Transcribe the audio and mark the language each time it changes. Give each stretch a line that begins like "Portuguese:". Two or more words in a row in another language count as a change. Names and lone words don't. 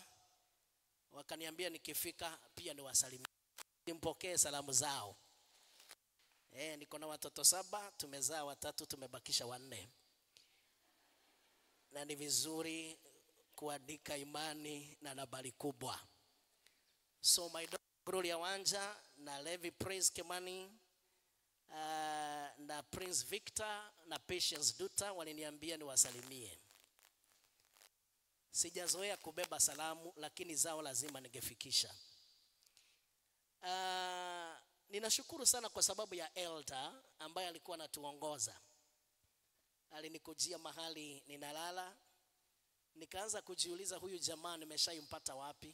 Swahili: Wakaniambia nikifika pia niwasalimie. Nimpokee salamu zao. Niko na watoto 7, tumezaa 3, tumebakisha 4. Na ni vizuri kuandika imani na nambari kubwa.
English: So my daughter
Swahili: Gloria Wanja na Levi Praise Kimani na Prince Victor na Patience Duta waliniambia niwasalimie. Sijazoea kubeba salamu lakini zao lazima ningefikisha. Ninashukuru sana kwa sababu ya elder ambaye alikuwa anatuongoza. Alinikujia mahali ninalala, nikaanza kujiuliza huyu jamaa nimeshaimpata wapi.